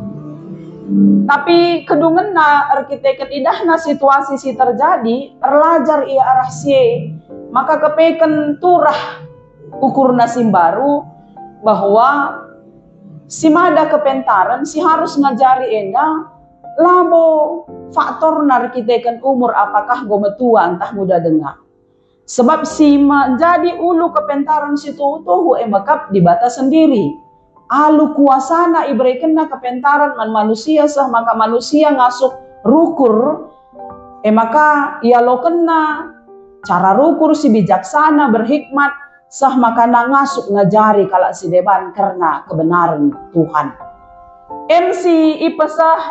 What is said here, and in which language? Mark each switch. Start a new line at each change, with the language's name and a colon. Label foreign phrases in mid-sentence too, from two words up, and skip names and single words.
Batak Karo: tapi kedungen na arkiteken idah na situasi si terjadi erlajar ia arah si maka kepeken turah ukur nasim baru bahwa si mada kepentaran si harus ngajari enda labo faktor narkiteken umur apakah gometua entah muda dengar sebab si menjadi ulu kepentaran situ tuh makap dibatas sendiri alu kuasana ibrekena kepentaran man manusia sah maka manusia ngasuk rukur maka ia lo kena cara rukur si bijaksana berhikmat sah maka ngasuk ngajari kalak si deban karena kebenaran Tuhan MC ipesah